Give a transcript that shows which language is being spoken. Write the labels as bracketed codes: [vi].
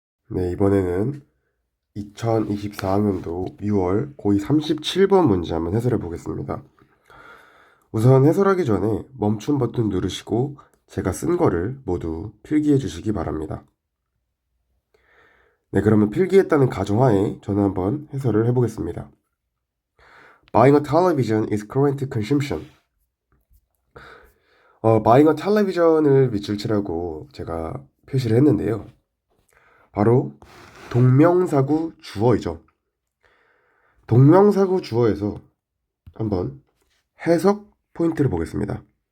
[ko] 네, 이번에는 2024학년도 6월 고2 37번 문제 한번 해설해 보겠습니다. 우선 해설하기 전에 멈춤 버튼 누르시고 제가 쓴 거를 모두 필기해 주시기 바랍니다. 네, 그러면 필기했다는 가정하에 저는 한번 해설을 해보겠습니다. [en] Buying a television is current consumption. Buying a television [ko] 을 밑줄 치라고 제가 표시를 했는데요. 바로 동명사구 주어이죠. 동명사구 주어에서 한번 해석 포인트를 보겠습니다.